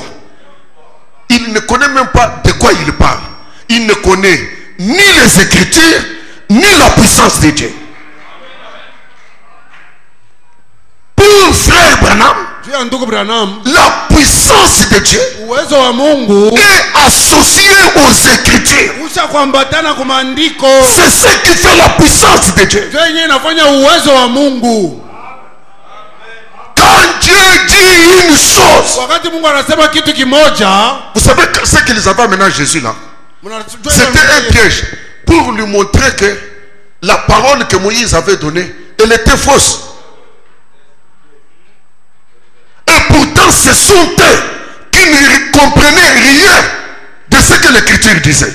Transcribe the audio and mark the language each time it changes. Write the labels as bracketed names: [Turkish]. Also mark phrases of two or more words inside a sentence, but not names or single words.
[French] Il ne connaît même pas de quoi il parle. Il ne connaît ni les Écritures, ni la puissance de Dieu. Pour frère Branham, la puissance de Dieu [Swahili] uwezo wa Mungu [French] est associée aux Écritures. [Swahili] usha kuambatana kwa maandiko. [French] C'est ce qui fait la puissance de Dieu. [Swahili] Ndio yenyewe inafanya uwezo wa Mungu. [French] Quand Dieu dit une chose, [Swahili] Wakati Mungu anasema kitu kimoja, [French] vous savez ce qu'ils avaient amené à Jésus là? C'était un piège pour lui montrer que la parole que Moïse avait donnée, elle était fausse. Et pourtant, ce sont eux qui ne comprenaient rien de ce que l'Écriture disait.